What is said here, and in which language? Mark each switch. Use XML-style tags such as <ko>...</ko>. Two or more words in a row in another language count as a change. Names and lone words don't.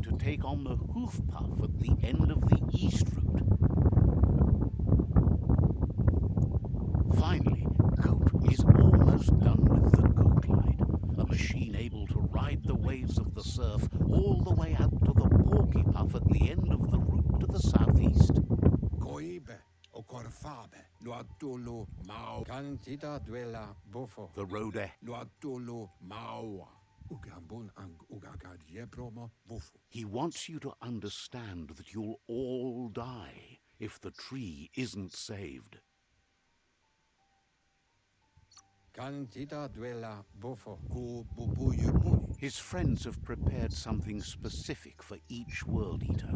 <en>take on the hoof puff at the end of the east route. Finally, Goat is almost done with the Go Glide, a machine able to ride the waves of the surf all the way out to the Porky Puff at the end of the route to the southeast. Koibe o korfabe lo atolo mau cantita duela bofo. The road ahead. Lo atolo maua. Ugambon ang ugagad promo bofo. He wants you to understand that you'll all die if the tree isn't saved. Cantita duela bofo ku bubuyu. His friends have prepared something specific for each World Eater.</en>